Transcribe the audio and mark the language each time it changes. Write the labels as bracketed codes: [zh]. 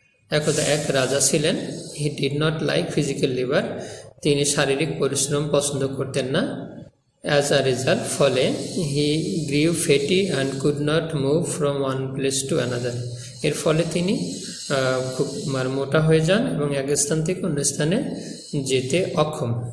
[bn] একদা এক রাজা ছিলেন। [en] he did not like physical labor. [bn] তিনি শারীরিক পরিশ্রম পছন্দ করতেন না। [en] as a result, [bn] ফলে [en] he grew fatty and could not move from one place to another. [bn] এর ফলে তিনি খুব মোটা হয়ে যান এবং এক স্থান থেকে অন্য স্থানে যেতে অক্ষম।